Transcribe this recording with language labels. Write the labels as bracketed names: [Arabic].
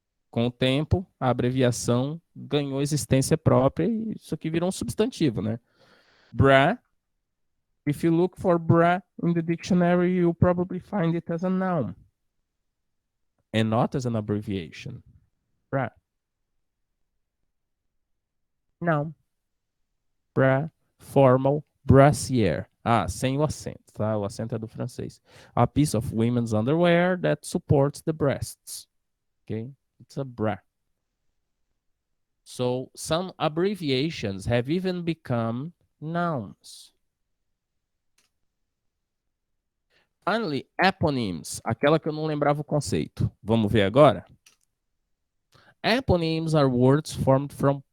[Portuguese] Com o tempo, a abreviação ganhou existência própria e isso aqui virou um substantivo, né? [English] Bra. If you look for bra in the dictionary, you'll probably find it as a noun and not as an abbreviation. Bra. Noun. Bra. Formal. Brassiere. [Portuguese] Sem o acento, tá? O acento é do francês. [English] A piece of women's underwear that supports the breasts. Okay? It's a bra. So some abbreviations have even become nouns. [Portuguese] Finally, eponyms, aquela que eu não lembrava o conceito. Vamos ver agora? [English] Eponyms are words formed from